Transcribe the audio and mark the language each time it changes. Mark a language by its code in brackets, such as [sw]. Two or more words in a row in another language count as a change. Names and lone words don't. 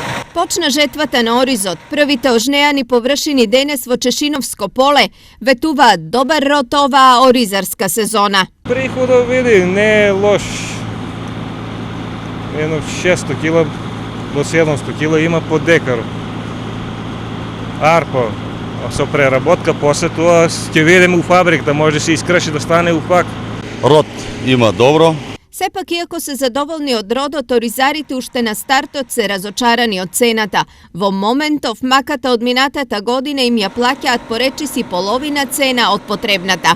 [mk] Почна жетвата на Оризот, првите ожнеани површини денес во Чешиновско поле, ветува добар рот ова оризарска сезона. Прихода види, не лош. Једно 600 кила до 700 кила има по декару. Arpa, со преработка, после тоа ќе видиме у фабрик да може се искрши да стане у фак. Род има добро. Сепак, иако се задоволни од родот, оризарите уште на стартот се разочарани од цената. Во моментов, маката од минатата година им ја плаќаат поречиси половина цена од потребната.